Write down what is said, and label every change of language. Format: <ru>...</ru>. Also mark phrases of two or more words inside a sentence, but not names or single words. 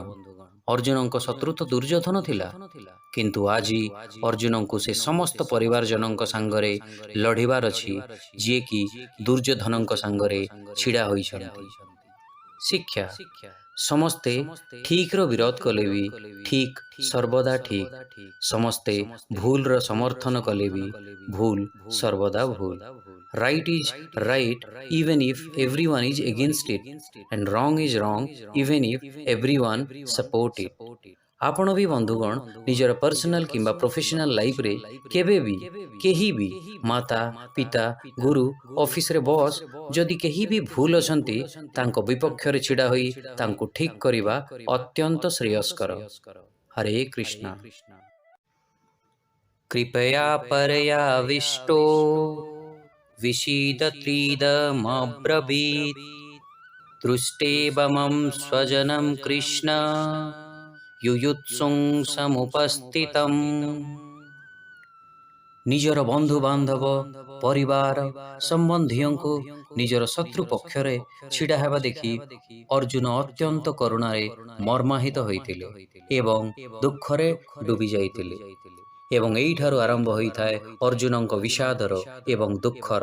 <or>ଅର୍ଜୁନଙ୍କ ଶତ୍ରୁ ତ ଦୁର୍ଯ୍ୟୋଧନ ଥିଲା, କିନ୍ତୁ ଆଜି ଅର୍ଜୁନଙ୍କୁ ସେ ସମସ୍ତ ପରିବାରଜନଙ୍କ ସାଙ୍ଗରେ ଲଢ଼ିବାର ଅଛି, ଯିଏକି ଦୁର୍ଯ୍ୟୋଧନଙ୍କ ସାଙ୍ଗରେ ଛିଡ଼ା ହୋଇଛନ୍ତି। ଶିକ୍ଷା, ସମସ୍ତେ ଠିକ୍ର ବିରୋଧ କଲେ ବି ଠିକ୍ ସର୍ବଦା ଠିକ୍, ସମସ୍ତେ ଭୁଲର ସମର୍ଥନ କଲେ ବି ଭୁଲ ସର୍ବଦା ଭୁଲ।</or> <en>right is right even if everyone is against it, and wrong is wrong even if everyone support it.</en> <or>ଆପଣ ବି ବନ୍ଧୁଗଣ ନିଜର ପର୍ସନାଲ କିମ୍ବା</or> <en>professional lifeରେ</en> <or>କେବେ ବି କେହି ବି ମାତା, ପିତା, ଗୁରୁ,</or> <en>officeରେ boss</en> <or>ଯଦି କେହି ବି ଭୁଲ ଅଛନ୍ତି, ତାଙ୍କ ବିପକ୍ଷରେ ଛିଡ଼ା ହୋଇ ତାଙ୍କୁ ଠିକ୍ କରିବା ଅତ୍ୟନ୍ତ ଶ୍ରେୟସ୍କର। ହରେ କୃଷ୍ଣ।</or> <sa>कृपया परयाविष्टो विषीदत्रीदमब्रवीत् दृष्टेवमं स्वजनं कृष्ण युयुत्सुं समुपस्थितम्।</sa> <or>ନିଜର ବନ୍ଧୁବାନ୍ଧବ ପରିବାର ସମ୍ବନ୍ଧୀୟଙ୍କୁ ନିଜର ଶତ୍ରୁ ପକ୍ଷରେ ଛିଡ଼ା ହେବା ଦେଖି ଅର୍ଜୁନ ଅତ୍ୟନ୍ତ କରୁଣାରେ ମର୍ମାହିତ ହୋଇଥିଲେ ଏବଂ ଦୁଃଖରେ ଡୁବି ଯାଇଥିଲେ। ଏବଂ ଏଇଠାରୁ ଆରମ୍ଭ ହୋଇଥାଏ ଅର୍ଜୁନଙ୍କ ବିଷାଦର ଏବଂ ଦୁଃଖର।</or>